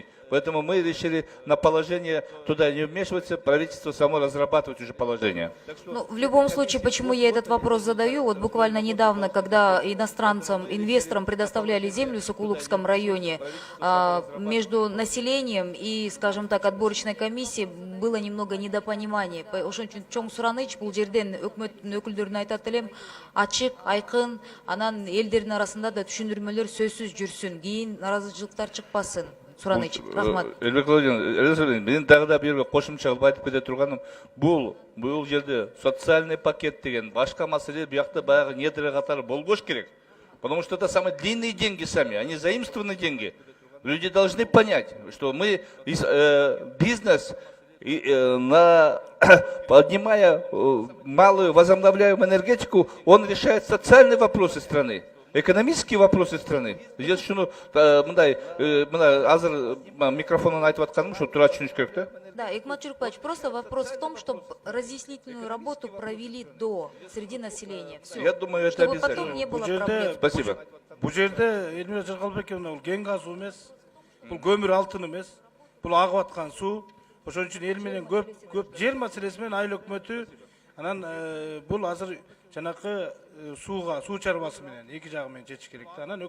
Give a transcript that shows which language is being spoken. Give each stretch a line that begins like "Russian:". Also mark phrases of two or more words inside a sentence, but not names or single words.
Russian: Поэтому мы решили на положение туда не вмешиваться, правительство само разрабатывать уже положение. Ну, в любом случае, почему я этот вопрос задаю? Вот буквально недавно, когда иностранцам, инвесторам предоставляли землю в Сокулукском районе, между населением и, скажем так, отборочной комиссией было немного недопонимания.
Kyrgyz: Ошон үчүн чоң сураныч бул жерден өкмөттүн өкүлдөрүнө айтат элем, ачык, айкын, анан элдердин арасында да түшүндүрмөлөр сөзсүз жүрсүн, кийин наразычылыктар чыкпасын. Сураныч, рахмат. Элбек Владимирович, менин дагы да бир кошумча кылып айтып кете турганым, бул жерде
Russian: социальный пакет
Kyrgyz: деген башка маселе буякта баягы недра катары болбош керек.
Russian: Потому что это самые длинные деньги сами, они заимствованные деньги. Люди должны понять, что мы бизнес поднимая малую возобновляемую энергетику, он решает социальные вопросы страны, экономические вопросы страны.
Kyrgyz: Здесь азыр микрофонун айтып атканым, что туура түшүнүш керек да?
Russian: Да, Игмат Чуркбаевич, просто вопрос в том, чтобы разъяснительную работу провели среди населения. Все. Я думаю, это чтобы обязательно. Потом не было проблем. Спасибо.
Kyrgyz: Бул жерде Эльмира Жыргалбековна, бул кен газы эмес, бул көмүр алтын эмес, бул агып аткан суу. Ошон үчүн эл менен көп жер маселеси менен айыл өкмөтү анан бул азыр жанакы суу чарбасы менен эки жагы менен чечиш керек да.